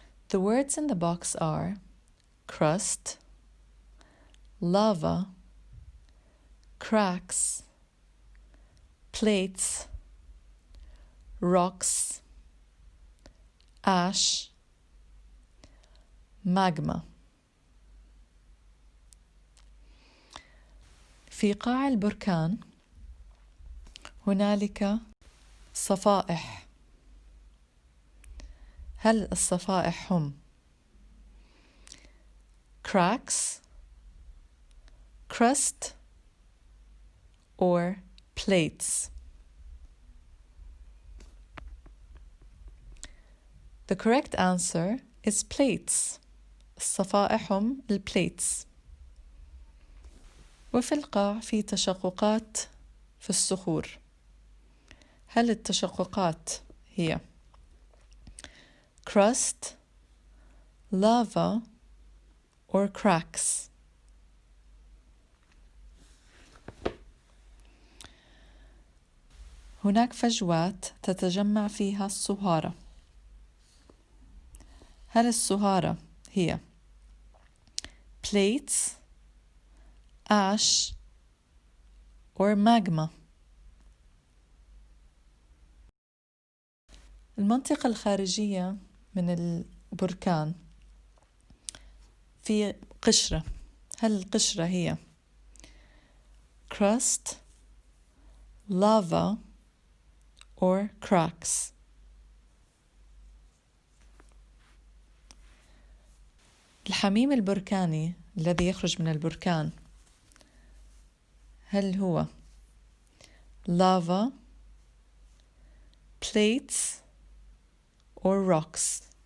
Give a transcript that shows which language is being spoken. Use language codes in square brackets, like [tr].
[en] The words in the box are crust, lava, cracks, plates, rocks, ash, magma. [ar] في قاع البركان هنالك صفائح. هل الصفائح هم [en] cracks, crust, or plates? The correct answer is plates. [ar] الصفائح هم البليتس. وفي القاع في تشققات في الصخور. هل التشققات هي [en] crust, lava, or cracks? [ar] هناك فجوات تتجمع فيها الصهارة. هل الصهارة هي [en] plates, ash, or magma? [ar] المنطقة الخارجية من البركان في قشرة. هل القشرة هي [en] crust, lava, or cracks? [ar] الحميم البركاني الذي يخرج من البركان هل هو [en] lava, plates, or rocks?